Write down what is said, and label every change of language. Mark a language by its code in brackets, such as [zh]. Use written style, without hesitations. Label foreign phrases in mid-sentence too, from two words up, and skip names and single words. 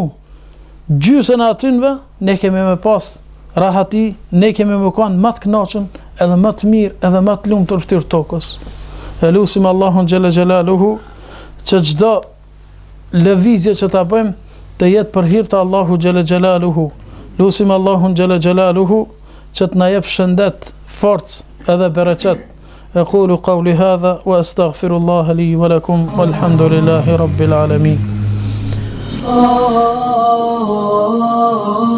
[sq] Gjysën atynve ne kemi me pas rahati, ne kemi me kanë më të kënaqur, edhe më të mirë, edhe më të lumtur fytyrë tokës. Elusim Allahun [ar] جل جلاله [sq] që çdo lëvizje që ta bëjmë të jetë për hir të Allahu [ar] جل جلاله. [sq] Lusim Allahun [ar] جل جلاله [sq] që të na jep shëndet, forcë edhe bereqet. [ar] أقول قولي هذا وأستغفر الله لي ولكم والحمد لله رب العالمين.